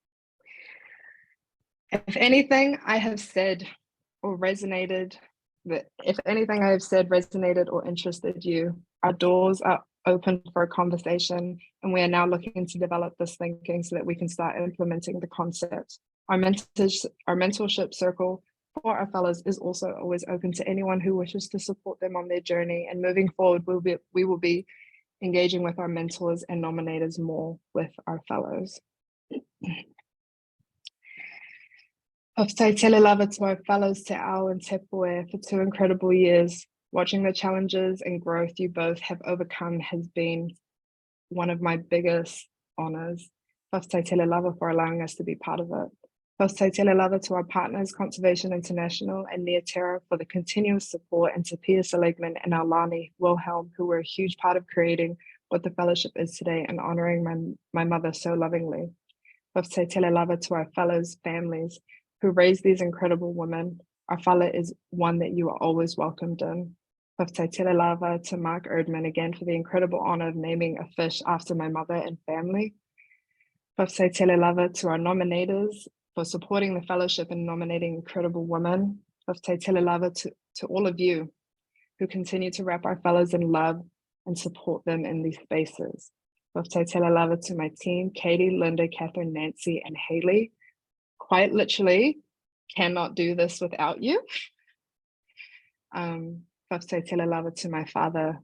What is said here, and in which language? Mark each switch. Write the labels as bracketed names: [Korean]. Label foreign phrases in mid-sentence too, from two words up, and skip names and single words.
[English] If anything I have said or resonated, or interested you, our doors are open for a conversation, and we are now looking to develop this thinking so that we can start implementing the concept. Our mentorship circle for our fellows is also always open to anyone who wishes to support them on their journey, and moving forward, we will be engaging with our mentors and nominators more with our fellows. [Samoan] Tele lava [English] to our fellows Te Ao and Te Poe for 2 incredible years. Watching the challenges and growth you both have overcome has been one of my biggest honors. [Samoan] Tele lava [English] for allowing us to be part of it. [Samoan] Whaftaitele lava [English] to our partners, Conservation International and Nia Terra, for the continuous support, and to Pia Seligman and Aulani Wilhelm, who were a huge part of creating what the fellowship is today and honoring my mother so lovingly. [Samoan] Whaftaitele lava [English] to our fellows, families who raised these incredible women. Our fala is one that you are always welcomed in. [Samoan] Whaftaitele lava [English] to Mark Erdman again for the incredible honor of naming a fish after my mother and family. [Samoan] Whaftaitele lava [English] to our nominators for supporting the fellowship and nominating incredible women. [Samoan] Whaftaitele lava [English] to all of you who continue to wrap our fellows in love and support them in these spaces. [Samoan] Whaftaitele lava [English] to my team, Katie, Linda, Catherine, Nancy, and Haley. Quite literally, cannot do this without you. [Samoan] Whaftaitele lava [English] to my father,